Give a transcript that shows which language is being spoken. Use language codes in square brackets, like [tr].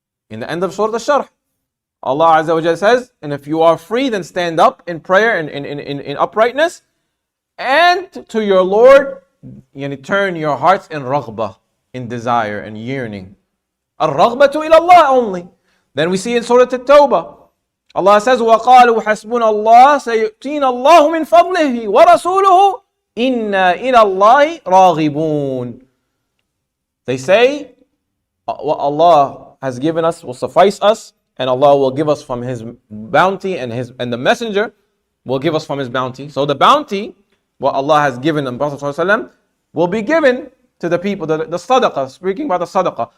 [en] In the end of Surah Al-Sharh, Allah Azza wa Jalla says, and if you are free, then stand up in prayer and in uprightness, and to your Lord, turn your hearts in raghbah, in desire and yearning. Ar-raghbatu ila Allah only. Then we see in Surah At-Tawbah, Allah says, [ar] وَقَالُوا حَسْبُنَا اللَّهُ سَيُؤْتِينَ اللَّهُ مِنْ فَضْلِهِ وَرَسُولُهُ إِنَّا إِلَى اللَّهِ رَاغِبُونَ. [en] They say, what Allah has given us will suffice us, and Allah will give us from His bounty, and the Messenger will give us from His bounty. So the bounty, what Allah has given the Prophet ﷺ, will be given to the people, the sadaqah, speaking about the sadaqah.